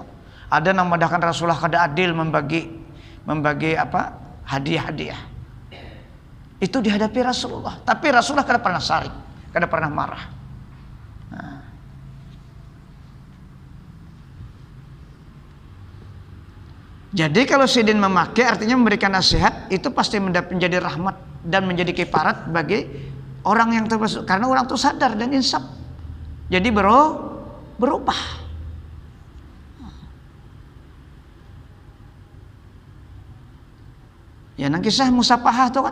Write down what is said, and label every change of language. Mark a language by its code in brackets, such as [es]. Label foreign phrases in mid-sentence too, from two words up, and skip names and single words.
[bjn] Ada nang madahkan Rasulullah kada adil membagi apa? [id] Hadiah-hadiah. [bjn] Itu dihadapi Rasulullah, tapi Rasulullah kada pernah sarik, kada pernah marah. [id] Nah. Jadi kalau sidin memakai artinya memberikan nasihat, itu pasti menjadi rahmat dan menjadi kifarat bagi orang yang termasuk, karena orang itu sadar dan insaf. Jadi berubah. [bjn] Ya nang kisah musafahah tuh kan.